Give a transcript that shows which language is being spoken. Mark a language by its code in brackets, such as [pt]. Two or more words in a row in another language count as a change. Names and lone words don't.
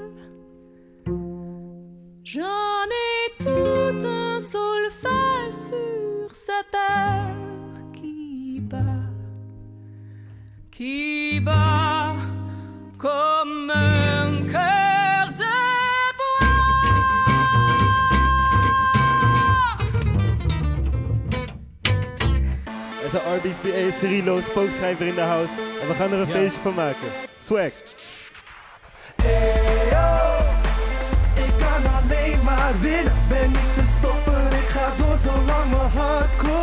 [fr] J'en ai tout un solfège sur cette terre qui bat comme un cœur de bois. [nl] Er is een RBXBA Cirilo spookschrijver in de house en we gaan er een feestje van maken. Swag. Hey yo, ik kan alleen maar winnen, ben niet te stoppen, ik ga door zolang mijn hart klopt.